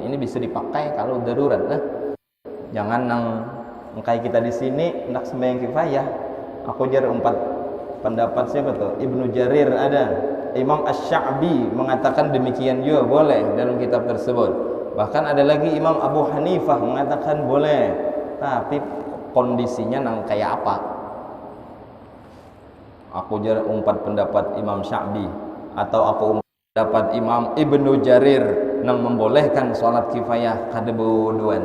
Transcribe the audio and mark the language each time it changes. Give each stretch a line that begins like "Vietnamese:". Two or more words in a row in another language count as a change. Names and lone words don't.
Indonesian: Ini bisa dipakai kalau darurat lah. Jangan kayak kita di sini hendak sembahyang kifayah.
Banjar: Aku jar 4 pendapat siapa tuh?
Indonesian: Ibnu Jarir ada. Imam Asy-Sya'bi mengatakan demikian juga boleh dalam kitab tersebut. Bahkan ada lagi Imam Abu Hanifah mengatakan boleh.
Banjar: Tapi kondisinya nang kayak apa? Aku jar 4 pendapat Imam Sya'bi atau aku pendapat Imam Ibnu Jarir nang membolehkan sholat kifayah kada berwuduan.